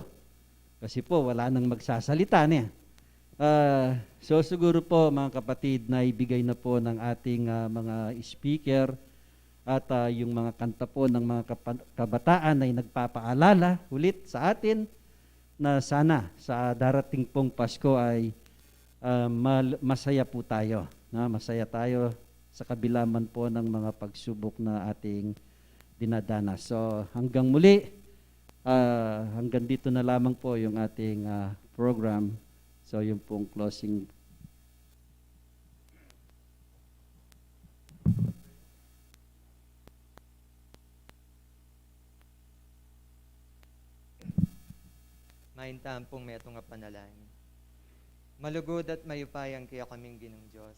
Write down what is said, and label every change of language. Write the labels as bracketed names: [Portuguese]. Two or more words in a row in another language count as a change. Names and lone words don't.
[Filipino] Kasi po wala nang magsasalita niya. So siguro po mga kapatid, naibigay na po ng ating mga speaker at yung mga kanta po ng mga kabataan ay nagpapaalala ulit sa atin na sana sa darating pong Pasko ay masaya po tayo. Masaya tayo sa kabila man po ng mga pagsubok na ating dinadanas. So hanggang muli, hanggang dito na lamang po yung ating program. So yung pong closing. [Pampanga] Maintam pong meto nga panalangin. Malugod at mayupayang kaya kaming Ginong Diyos.